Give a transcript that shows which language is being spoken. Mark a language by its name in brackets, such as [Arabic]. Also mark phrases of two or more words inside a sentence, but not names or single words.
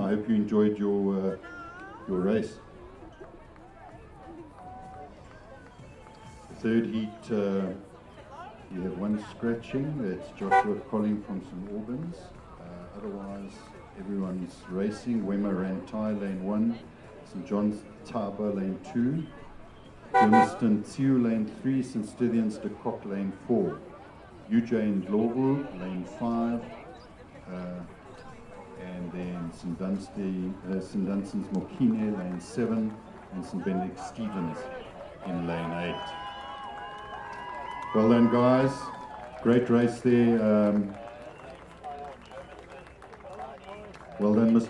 [English] I hope you enjoyed your race. Third heat, we have one scratching. That's Joshua Colling from St. Albans. Otherwise, everyone's racing. Wema Rantai, lane 1. St. John's Taba, lane 2. Germiston Tiu, lane 3. St. Stithian's de Kock, lane 4. Eugene Lovu, lane 5. And then St. Dunstan's Mokine, lane 7. And St. Benedict Stevens in lane 8. Well done, guys. Great race there. Well done, Mr.